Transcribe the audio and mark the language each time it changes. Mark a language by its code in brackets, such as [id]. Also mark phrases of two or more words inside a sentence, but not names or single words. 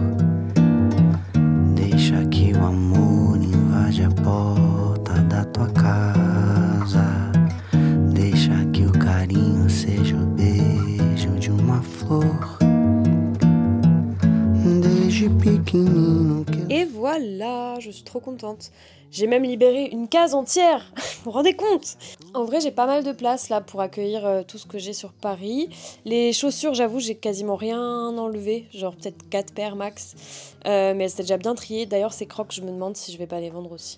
[pt] Deixa que o amor invade a porta da tua casa. Deixa que o carinho seja o beijo de uma flor. Desde pequenino que... [fr] Et voilà, je suis trop contente. J'ai même libéré une case entière, vous vous rendez compte? En vrai, j'ai pas mal de place là pour accueillir tout ce que j'ai sur Paris. Les chaussures, j'avoue, j'ai quasiment rien enlevé, genre peut-être 4 paires max. Mais elles étaient déjà bien triées. D'ailleurs, ces crocs, je me demande si je vais pas les vendre aussi.